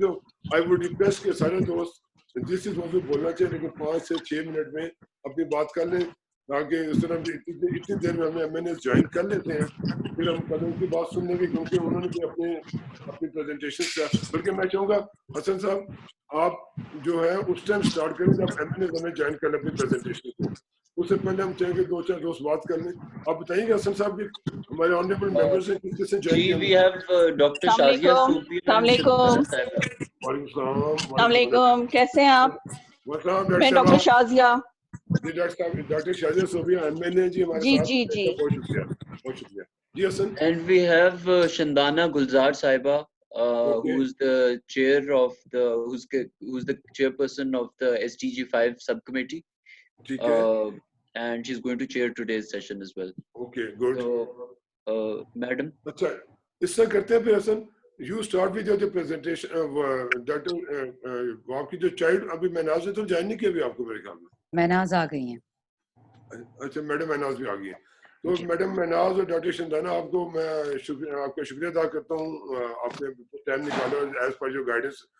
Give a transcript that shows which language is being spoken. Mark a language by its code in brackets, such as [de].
[ur] تو [en] I would request [ur] کہ سارے دوست جس چیز موضوع بولنا چاہیے لیکن 5 سے 6 منٹ میں اپنی بات کر لیں, تاکہ اس طرح اتنی دیر میں ہمیں ایم این ایس جوائن کر لیتے ہیں, پھر ہم قدم کی بات سن لیں گے, کیونکہ انہوں نے بھی اپنی پریزنٹیشن کیا. بلکہ میں چاہوں گا حسن صاحب آپ جو ہے اس ٹائم سٹارٹ کریں جب ایم این ایس ہمیں جوائن کر لیں اپنی پریزنٹیشن کو. اس سے پہلے ہم چاہیں گے 2-4 دوست بات کر لیں. آپ بتائیں گے حسن صاحب کہ ہمارے آنریبل ممبرز ہیں کس سے جوائن کیا. [en] we have Dr. Shazia Sufi and Shindana Sahiba. [ur] وعلیکم السلام. السلام علیکم, کیسے ہیں آپ؟ میں ڈاکٹر شازیہ. جی ڈاکٹر شازیہ صوفیہ ایم این اے جی ہمارے جی ساتھ. جی جی بہت شکریہ, بہت شکریہ جی حسن. [en] And we have Shindana Gulzar Sahiba, who's the chair of the who's the chairperson of the SDG 5 subcommittee. [ur] ٹھیک ہے. [en] And she's going to chair today's session as well. Okay good. So, madam. [ur] اچھا اس طرح کرتے ہیں پھر حسن, [en] You start with your presentation. [ur] Doctor آپ کی جو چائلڈ ابھی میناز نے تو جوائن نہیں کیا ابھی آپ کو میرے خیال میں. میناز آ گئی ہیں. اچھا میڈم میناز بھی آ گئی ہیں. تو میڈم میناز اور ڈاکٹر شندانا, آپ کو میں آپ کا شکریہ ادا کرتا ہوں, آپ نے ٹائم نکالا [en] As per your guidance.